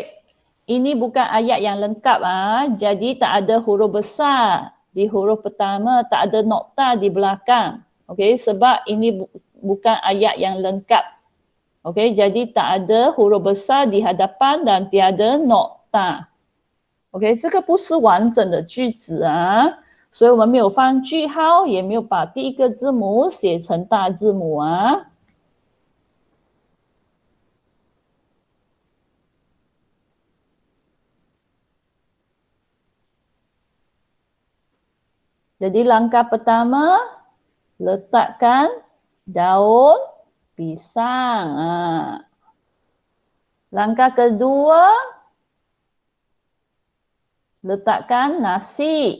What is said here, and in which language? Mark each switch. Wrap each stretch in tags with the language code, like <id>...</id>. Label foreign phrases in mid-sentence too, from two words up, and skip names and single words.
<ms>Ini bukan ayat yang lengkap. Jadi tak ada huruf besar di huruf pertama, tak ada nokta di belakang. Okey, sebab ini bukan ayat yang lengkap. Okey, jadi tak ada huruf besar di hadapan dan tiada nokta.</ms> <zh>OK， 这个不是完整的句子啊，所以我们没有放句号，也没有把第一个字母写成大字母啊。</zh> <ms>Jadi langkah pertama, letakkan daun pisang. Langkah kedua, letakkan nasi.</ms>